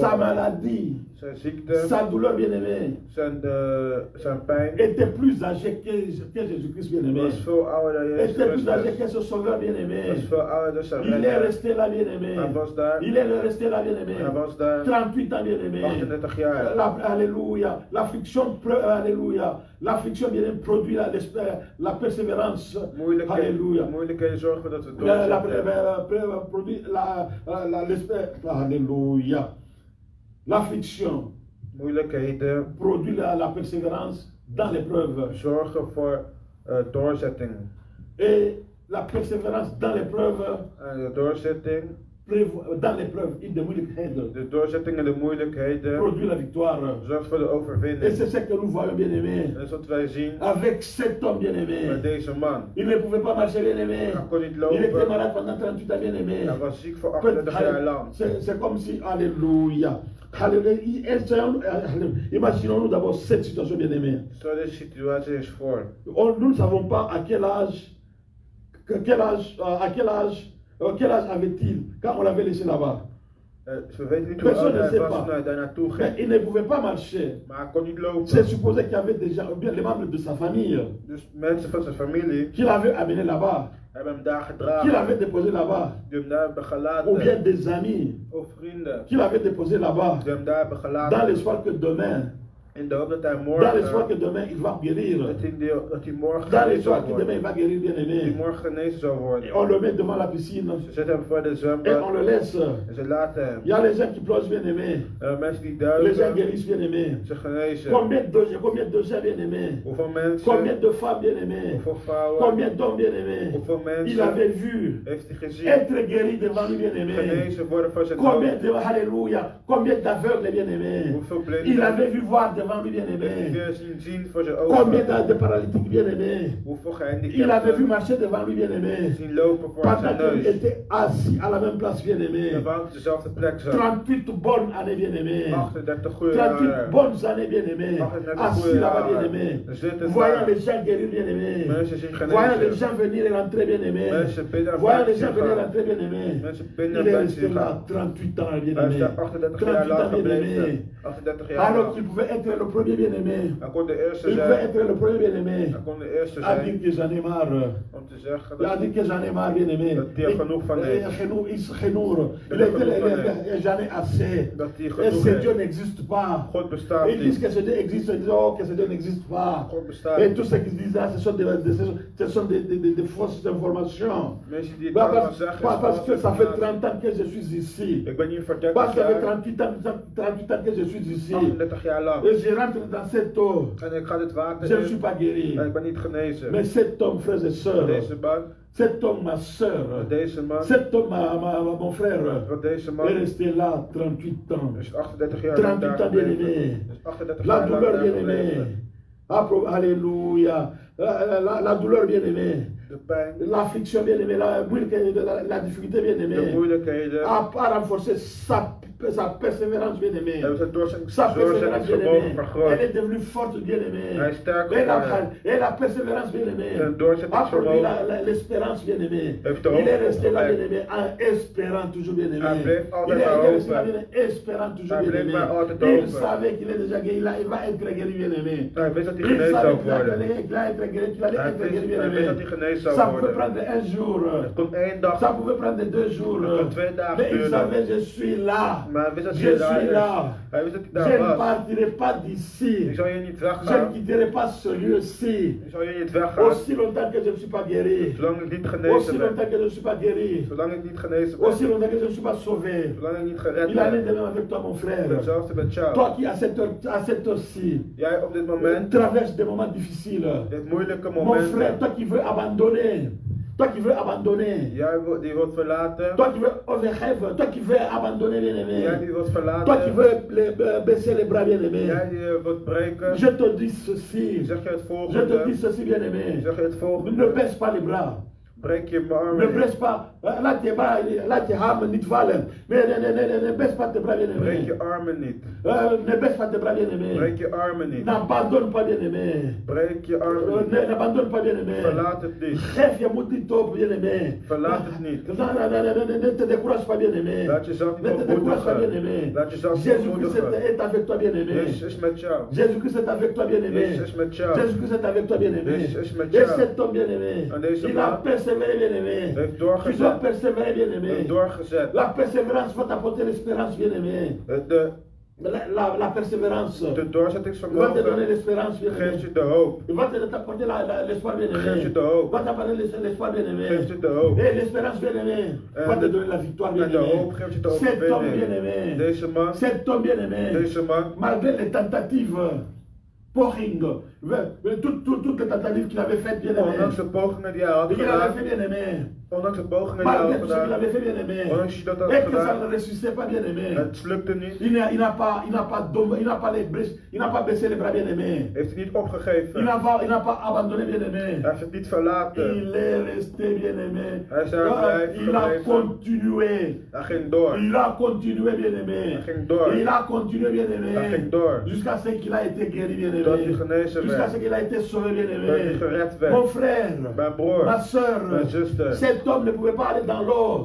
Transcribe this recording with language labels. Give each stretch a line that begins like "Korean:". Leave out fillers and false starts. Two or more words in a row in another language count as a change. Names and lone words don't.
French: Sa
Dutch: werd.
French: maladie,
Dutch: Zijn ziekte,
French: sa douleur, bien-aimé,
Dutch: zijn pijn
French: était plus âgée que Jésus-Christ, bien-aimé.
Dutch: was veel ouder dan Jezus
French: Était plus âgée
Dutch: Christus.
French: que ce sauveur, bien-aimé.
Dutch: Was veel ouder dan zijn
French: Il est
Dutch: redder.
French: resté là, bien-aimé.
Dutch: Hij was daar.
French: Il est resté là, bien-aimé.
Dutch: Hij was daar
French: 38 ans, bien-aimé.
Dutch: 38 jaar.
French: Alléluia. L'affliction, alléluia. L'affliction, bien-aimé, produit la persévérance. Alléluia.
Dutch: Moeilijkheden zorgen dat we
French: Produit alléluia. L'affliction
Dutch: moeilijkheden
French: produit la persévérance dans l'épreuve.
Dutch: zorgen voor doorzetting.
French: Et la persévérance dans l'épreuve,
Dutch: En de doorzetting,
French: dans l'épreuve,
Dutch: de moeilijkheden, de doorzetting en de moeilijkheden
French: produit la victoire.
Dutch: zorgt voor de
French: Et
Dutch: overwinning.
French: c'est ce que nous voyons, bien-aimé.
Dutch: En dat is wat wij zien
French: Avec cet homme,
Dutch: bij
French: bien-aimé.
Dutch: deze man.
French: Il ne pouvait pas marcher, bien-aimé.
Dutch: Hij kon niet
French: Il était
Dutch: lopen.
French: malade pendant 38 ans, bien-aimé.
Dutch: Hij was ziek voor 38 jaar lang.
French: C'est comme si, alléluia. Imaginons-nous d'abord cette situation, bien-aimé.
Dutch: Stel deze situatie eens voor.
French: Nous ne savons pas à quel âge quel âge avait-il quand on l'avait laissé là-bas.
Dutch: We weten niet hoe oud hij was toen hij daar naartoe
French: Mais
Dutch: ging.
French: il ne pouvait pas marcher.
Dutch: Maar hij kon niet lopen.
French: C'est supposé qu'il y avait déjà bien les membres de sa famille
Dutch: Dus mensen van zijn familie
French: qui l'avaient amené là-bas,
Dutch: hebben hem daar
French: qui
Dutch: gedragen.
French: l'avaient déposé là-bas,
Dutch: Die hem daar hebben
French: ou bien
Dutch: gelaten.
French: des amis
Dutch: Of vrienden.
French: qui l'avaient déposé là-bas,
Dutch: Die hem daar hebben
French: dans
Dutch: gelaten.
French: l'espoir que demain,
Dutch: In de hoop dat hij
French: dans l'espoir que
Dutch: morgen,
French: demain il va guérir,
Dutch: dat hij morgen
French: dans
Dutch: genezen
French: l'espoir
Dutch: zou
French: que demain il
Dutch: worden.
French: va guérir, bien
Dutch: Dat hij
French: aimé.
Dutch: morgen genezen zou
French: Et
Dutch: worden.
French: on le met devant la piscine
Dutch: Ze zetten hem voor de
French: et on
Dutch: zwembad
French: le laisse.
Dutch: en ze laten hem.
French: Il y a les gens qui plongent, bien aimé.
Dutch: Mensen die
French: Les gens
Dutch: duiken,
French: guérissent, bien aimé.
Dutch: ze genezen.
French: Combien de gens, bien aimé?
Dutch: Hoeveel
French: Combien
Dutch: mensen,
French: de femmes, bien aimé?
Dutch: hoeveel vrouwen,
French: Combien d'hommes, bien aimé?
Dutch: hoeveel
French: Il avait
Dutch: mensen
French: vu
Dutch: heeft hij gezien
French: être guéri devant lui, bien aimé.
Dutch: genezen worden voor zijn
French: Combien
Dutch: dood.
French: de, alléluia, combien d'aveugles, bien aimé.
Dutch: Hoeveel
French: Il
Dutch: blinden
French: avait vu voir devant lui, bien
Dutch: heeft hij
French: aimé.
Dutch: weer zien voor zijn
French: Combien
Dutch: ogen.
French: de paralytiques, bien aimé.
Dutch: Hoeveel
French: Il avait vu
Dutch: gehandicapten
French: marcher devant lui, bien aimé.
Dutch: zien lopen voor
French: Pendant
Dutch: zijn
French: qu'il
Dutch: neus.
French: était assis à la même place, bien aimé.
Dutch: Terwijl hij op dezelfde plek zat.
French: 38 bonnes années, bien aimé.
Dutch: 38 goede 38 jaren.
French: bonnes années, bien aimé.
Dutch: 38
French: Assis
Dutch: goede
French: là-bas, bien
Dutch: jaren.
French: aimé.
Dutch: Zitten
French: Voyant
Dutch: daar.
French: les gens guérir, bien aimé.
Dutch: Mensen zien
French: Voyant les
Dutch: genezen.
French: gens venir et rentrer, bien aimé.
Dutch: Mensen binnen en
French: Voyant les
Dutch: buiten
French: gens venir et
Dutch: gaan.
French: rentrer, bien aimé.
Dutch: Mensen
French: Il
Dutch: binnen en
French: est
Dutch: buiten
French: resté là
Dutch: gaan.
French: 38 ans, bien
Dutch: Hij is
French: aimé.
Dutch: daar 38 jaar
French: 38
Dutch: lang
French: ans, bien
Dutch: gebleven.
French: aimé.
Dutch: 38 jaar
French: Alors
Dutch: lang.
French: qu'il pouvait être le premier, bien aimé.
Dutch: Hij kon de eerste
French: Il pouvait
Dutch: zijn.
French: être le premier, bien aimé.
Dutch: Hij kon de eerste
French: A dit
Dutch: zijn
French: que j'en ai marre.
Dutch: om te zeggen
French: Il a
Dutch: dat
French: dit que j'en ai marre, bien aimé.
Dutch: Dat hij er genoeg van heeft.
French: Il était, j'en ai assez.
Dutch: Dat hij
French: Et
Dutch: genoeg
French: ce
Dutch: heeft.
French: Dieu n'existe pas.
Dutch: God bestaat
French: Ils disent
Dutch: niet.
French: que ce Dieu existe, ils disent oh, que ce Dieu n'existe pas.
Dutch: God bestaat
French: Et
Dutch: niet.
French: tout ce qu'ils disent là, ce sont des fausses informations.
Dutch: Mensen die het
French: Bah,
Dutch: allemaal
French: parce,
Dutch: zeggen.
French: parce que
Dutch: is
French: ça fait
Dutch: valse
French: 30 ans que je suis ici.
Dutch: Ik ben hier voor
French: Parce
Dutch: 30
French: que ça fait
Dutch: jaar.
French: 38 ans que je suis ici.
Dutch: 38 jaar lang.
French: Et je rentre dans cette eau.
Dutch: En ik ga dit water
French: Je ne suis
Dutch: in.
French: pas guéri.
Dutch: En ik ben niet genezen.
French: Mais cet homme, frères et sœurs,
Dutch: Deze man,
French: cet homme, ma soeur,
Dutch: deze man,
French: cet homme, mon frère,
Dutch: wat deze
French: est
Dutch: man
French: resté là 38 ans.
Dutch: is 38 jaar lang
French: 38
Dutch: daar
French: ans, bien
Dutch: gebleven.
French: aimé.
Dutch: Dus 38
French: La
Dutch: jaar lang
French: douleur,
Dutch: daar
French: bien aimé.
Dutch: gebleven.
French: Alléluia. La douleur, bien aimé.
Dutch: De pijn,
French: L'affliction, bien aimé. La difficulté, bien
Dutch: de
French: aimé.
Dutch: moeilijkheden
French: A renforcé persévérance, bien-aimé.
Dutch: Hebben ze door zijn
French: Sa persévérance,
Dutch: doorzettingsvermogen
French: bien-aimé.
Dutch: vergroot.
French: Elle est devenue forte, bien-aimé.
Dutch: Hij is sterk
French: Et
Dutch: geworden.
French: la persévérance, bien-aimé.
Dutch: Zijn
French: A produit
Dutch: doorzettingsvermogen
French: l'espérance, bien-aimé.
Dutch: heeft de
French: Il
Dutch: hoop
French: est resté là,
Dutch: gegeven.
French: bien-aimé, en espérant toujours, bien-aimé.
Dutch: Hij bleef
French: Il
Dutch: altijd
French: est
Dutch: maar
French: resté là,
Dutch: hopen.
French: bien-aimé, espérant toujours,
Dutch: Hij bleef
French: bien-aimé.
Dutch: maar altijd
French: Il
Dutch: hopen.
French: savait qu'il est déjà guéri, il va être guéri, bien-aimé.
Dutch: Hij wist dat hij
French: Il
Dutch: genezen
French: savait
Dutch: zou
French: qu'il
Dutch: worden.
French: allait être guéri, qu'il allait
Dutch: Hij
French: être guéri,
Dutch: wist dat hij
French: bien-aimé.
Dutch: genezen zou
French: Ça pouvait
Dutch: worden.
French: prendre un jour.
Dutch: Het kon 1 dag,
French: Ça pouvait prendre 2 jours.
Dutch: het kon 2 dagen
French: Mais il
Dutch: duren.
French: savait, je suis là.
Dutch: Maar hij wist dat
French: Je
Dutch: hij daar
French: suis
Dutch: is.
French: là.
Dutch: Hij wist dat hij
French: Je
Dutch: daar
French: ne
Dutch: was.
French: partirai pas d'ici.
Dutch: Ik zou hier niet
French: Je ne
Dutch: weggaan.
French: quitterai pas ce lieu-ci.
Dutch: Ik zou hier niet weggaan.
French: Aussi longtemps que je ne suis pas guéri.
Dutch: Zolang ik niet
French: Aussi
Dutch: genezen ben.
French: longtemps que je ne suis pas guéri.
Dutch: Zolang ik niet genezen
French: Aussi
Dutch: ben.
French: longtemps que je ne suis pas sauvé.
Dutch: Zolang ik niet gered
French: Il en est
Dutch: ben.
French: de même avec toi, mon frère.
Dutch: Hetzelfde met jou.
French: Toi qui, à cette heure-ci,
Dutch: Jij op dit moment
French: traverse des moments difficiles.
Dutch: dit moeilijke
French: Mon frère,
Dutch: momenten.
French: toi qui veux abandonner. Toi qui veux abandonner.
Dutch: Jij die wilt verlaten.
French: Toi qui veux overrêve. Toi qui veux abandonner,
Dutch: Jij
French: bien-aimé.
Dutch: die wilt
French: Toi qui
Dutch: verlaten.
French: veux baisser les bras, bien-aimé.
Dutch: Jij die wilt breken.
French: Je te dis ceci.
Dutch: Zeg je het
French: Je te
Dutch: volgende.
French: dis ceci, bien-aimé.
Dutch: Zeg je het
French: Ne
Dutch: volgende.
French: baisse pas les bras.
Dutch: Breek je
French: Ne
Dutch: armen.
French: baisse pas. Là, tes armes
Dutch: niet vallen.
French: Mais ne baisse pas tes bras,
Dutch: Breek
French: bien-aimé.
Dutch: je armen niet.
French: Ne baisse pas tes bras, bien-aimé.
Dutch: Breek je armen niet.
French: N'abandonne pas, bien-aimé.
Dutch: Breek je armen niet.
French: N'abandonne pas, bien-aimé.
Dutch: Verlaat het niet. Geef je moed niet op,
French: bien-aimé.
Dutch: Verlaat het niet.
French: Ne te décourage pas, bien-aimé.
Dutch: Laat jezelf
French: Ne
Dutch: niet
French: te décourage pas,
Dutch: ontmoedigen.
French: bien-aimé.
Dutch: Laat jezelf niet
French: Jésus-Christ
Dutch: ontmoedigen.
French: est avec toi, bien-aimé.
Dutch: Jezus is met jou.
French: Jésus-Christ est avec toi, bien-aimé.
Dutch: Jezus is met jou.
French: Jésus-Christ est avec toi, bien-aimé.
Dutch: Jezus is met
French: Et
Dutch: jou.
French: cet homme, bien-aimé,
Dutch: En deze
French: il a
Dutch: man
French: persévéré, bien-aimé.
Dutch: heeft
French: Tu dois
Dutch: doorgezet.
French: persévérer, bien-aimé.
Dutch: Heeft doorgezet.
French: La persévérance va t'apporter l'espérance, bien-aimé. La persévérance
Dutch: De
French: va te donner
Dutch: doorzettingsvermogen
French: l'espérance,
Dutch: geeft
French: bien-aimé.
Dutch: je de hoop.
French: Il va t'apporter l'espoir, bien-aimé.
Dutch: Geeft je de hoop.
French: Va t'apporter l'espoir, bien-aimé.
Dutch: Geeft je de hoop.
French: Et l'espérance, bien-aimé, va te donner la victoire,
Dutch: En de
French: bien-aimé.
Dutch: hoop geeft je de
French: Cet homme,
Dutch: overwinning.
French: bien-aimé.
Dutch: Deze man,
French: Cet homme, bien-aimé.
Dutch: deze man,
French: Malgré les tentatives, pouring, toutes les tentatives qu'il avait faites, bien aimé.
Dutch: ondanks de pogingen die hij had
French: Il avait fait,
Dutch: gedaan,
French: bien aimé.
Dutch: ondanks de pogingen die hij
French: Malgré
Dutch: had
French: tout ce qu'il avait
Dutch: gedaan,
French: fait, bien aimé.
Dutch: ondanks dat hij
French: Et
Dutch: had
French: que ça ne
Dutch: gedaan,
French: ressuscitait pas, bien aimé.
Dutch: het lukte niet,
French: Il n'a pas baissé les bras, bien aimé.
Dutch: heeft hij niet opgegeven,
French: Il n'a pas abandonné, bien aimé.
Dutch: hij heeft het niet verlaten,
French: Il est resté, bien aimé.
Dutch: hij is daar blijven
French: Il a
Dutch: gebleven,
French: continué.
Dutch: hij ging door,
French: Il a continué, bien aimé.
Dutch: hij ging door,
French: Il a continué, bien
Dutch: hij
French: aimé.
Dutch: ging door,
French: Jusqu'à ce qu'il a été guéri, bien
Dutch: tot hij
French: aimé.
Dutch: genezen
French: Jusqu'à ce
Dutch: werd,
French: qu'il a été sauvé, bien
Dutch: tot hij
French: aimé.
Dutch: gered
French: Mon
Dutch: werd.
French: frère,
Dutch: Mijn broer,
French: ma soeur,
Dutch: mijn zuster,
French: cet homme ne pouvait pas aller dans l'eau.